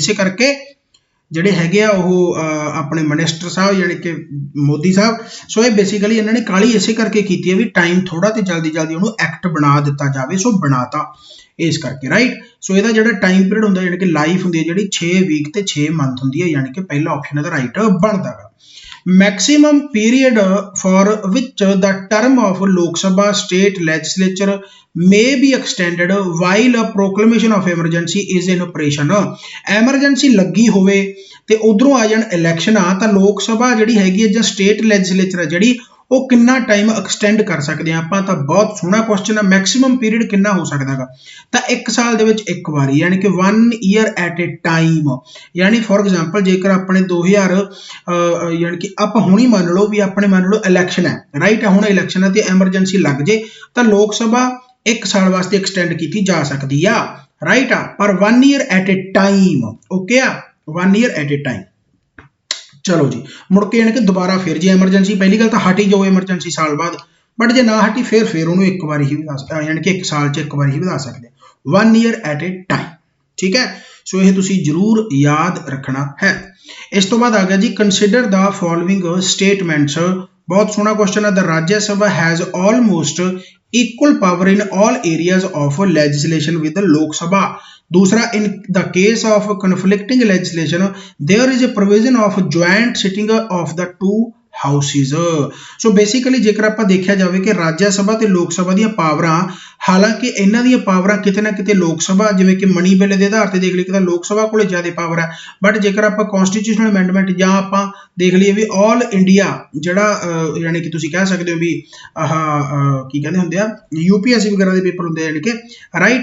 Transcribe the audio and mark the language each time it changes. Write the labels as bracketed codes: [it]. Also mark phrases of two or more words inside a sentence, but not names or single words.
[pa] ਇਸੇ ਕਰਕੇ ਜਿਹੜੇ ਹੈਗੇ ਆ ਉਹ ਆਪਣੇ ਮਿਨਿਸਟਰ ਸਾਹਿਬ ਯਾਨੀ ਕਿ ਮੋਦੀ ਸਾਹਿਬ, ਸੋ ਇਹ ਬੇਸਿਕਲੀ ਇਹਨਾਂ ਨੇ ਕਾਹਲੀ ਇਸੇ ਕਰਕੇ ਕੀਤੀ ਹੈ ਵੀ ਟਾਈਮ ਥੋੜਾ ਤੇ ਜਲਦੀ ਉਹਨੂੰ ਐਕਟ ਬਣਾ ਦਿੱਤਾ ਜਾਵੇ, ਸੋ ਬਣਾਤਾ ਇਸ ਕਰਕੇ, ਰਾਈਟ। ਸੋ ਇਹਦਾ ਜਿਹੜਾ [en] time period [pa] ਹੁੰਦਾ ਯਾਨੀ ਕਿ ਲਾਈਫ ਹੁੰਦੀ ਹੈ ਜਿਹੜੀ 6 ਵੀਕ ਤੇ 6 ਮੰਥ ਹੁੰਦੀ ਹੈ, ਯਾਨੀ ਕਿ ਪਹਿਲਾ ਆਪਸ਼ਨ ਇਹਦਾ ਰਾਈਟ ਬਣਦਾ ਗਾ। [en] maximum period for which the term of Lok Sabha state legislature may be extended while a proclamation of emergency is in operation। [pa] emergency ਲੱਗੀ ਹੋਵੇ ਤੇ ਉਧਰੋਂ ਆ ਜਾਣ ਇਲੈਕਸ਼ਨ ਆ ਤਾਂ ਲੋਕ ਸਭਾ ਜਿਹੜੀ ਹੈਗੀ ਹੈ ਜਾਂ [en] state legislature [pa] ਹੈ ਜਿਹੜੀ ਉਹ ਕਿੰਨਾ ਟਾਈਮ ਐਕਸਟੈਂਡ ਕਰ ਸਕਦੇ ਆ ਆਪਾਂ। ਤਾਂ ਬਹੁਤ ਸੋਹਣਾ ਕੁਐਸਚਨ ਹੈ। [en] maximum period [pa] ਕਿੰਨਾ ਹੋ ਸਕਦਾ ਹੈਗਾ ਤਾਂ 1 ਸਾਲ ਦੇ ਵਿੱਚ ਇੱਕ ਵਾਰੀ, ਯਾਨੀ ਕਿ [en] 1 year at a time। [pa] ਯਾਨੀ [en] for example [pa] ਜੇਕਰ ਆਪਣੇ 2000 ਯਾਨੀ ਕਿ ਆਪਾਂ ਹੁਣੀ ਮੰਨ ਲਓ ਵੀ ਆਪਣੇ ਮੰਨ ਲਓ ਇਲੈਕਸ਼ਨ ਹੈ, ਰਾਈਟ, ਹੁਣ ਇਲੈਕਸ਼ਨ ਹੈ ਤੇ ਐਮਰਜੈਂਸੀ ਲੱਗ ਜੇ ਤਾਂ ਲੋਕ ਸਭਾ 1 ਸਾਲ ਵਾਸਤੇ ਐਕਸਟੈਂਡ ਕੀਤੀ ਜਾ ਸਕਦੀ ਆ, ਰਾਈਟ ਆ, ਪਰ [en] 1 year at a time, ਓਕੇ ਆ, 1 year at a time। [pa] ਚਲੋ ਜੀ ਮੁੜ ਕੇ ਯਾਨੀ ਕਿ ਦੁਬਾਰਾ ਫਿਰ ਜੇ ਐਮਰਜੈਂਸੀ ਪਹਿਲੀ ਗੱਲ ਤਾਂ ਹਟ ਹੀ ਜਾਓ ਐਮਰਜੈਂਸੀ ਸਾਲ ਬਾਅਦ, ਬਟ ਜੇ ਨਾ ਹਟੀ ਫਿਰ ਉਹਨੂੰ ਇੱਕ ਵਾਰੀ ਹੀ ਵਧਾ ਯਾਨੀ ਕਿ 1 ਸਾਲ 'ਚ ਇੱਕ ਵਾਰੀ ਹੀ ਵਧਾ ਸਕਦੇ, [en] 1 year at a time, [pa] ਠੀਕ ਹੈ। ਸੋ ਇਹ ਤੁਸੀਂ ਜ਼ਰੂਰ ਯਾਦ ਰੱਖਣਾ ਹੈ। ਇਸ ਤੋਂ ਬਾਅਦ ਆ ਗਿਆ ਜੀ [en] consider the following statements. [pa] ਬਹੁਤ ਸੋਹਣਾ ਕੁਐਸਚਨ ਹੈ। [en] the Rajya Sabha has almost equal power in all areas of legislation with the Lok Sabha। दूसरा, in the case of conflicting legislation there is a provision of joint sitting of the two ਹਾਊਸਿਸ। [pa] ਸੋ ਬੇਸਿਕਲੀ ਜੇਕਰ ਆਪਾਂ ਦੇਖਿਆ ਜਾਵੇ ਕਿ ਰਾਜ ਸਭਾ ਤੇ ਲੋਕ ਸਭਾ ਦੀਆਂ ਪਾਵਰਾਂ, ਹਾਲਾਂਕਿ ਇਹਨਾਂ ਦੀਆਂ ਪਾਵਰਾਂ ਕਿਤੇ ਨਾ ਕਿਤੇ ਲੋਕ ਸਭਾ ਜਿਵੇਂ ਕਿ [en] money bill [pa] ਦੇ ਆਧਾਰ ਤੇ ਦੇਖ ਲਈਏ ਤਾਂ ਲੋਕ ਸਭਾ ਕੋਲੇ ਜ਼ਿਆਦਾ ਪਾਵਰ ਹੈ, ਬਟ ਜੇਕਰ ਆਪਾਂ [en] constitutional amendment [pa] ਜਾਂ ਆਪਾਂ ਦੇਖ ਲਈਏ ਵੀ [en] all India [pa] ਜਿਹੜਾ ਯਾਨੀ ਕਿ ਤੁਸੀਂ ਕਹਿ ਸਕਦੇ ਹੋ ਵੀ ਆਹ ਕੀ ਕਹਿੰਦੇ ਹੁੰਦੇ ਆ UPSC ਵਗੈਰਾ ਦੇ ਪੇਪਰ ਹੁੰਦੇ ਯਾਨੀ ਕਿ, ਰਾਈਟ।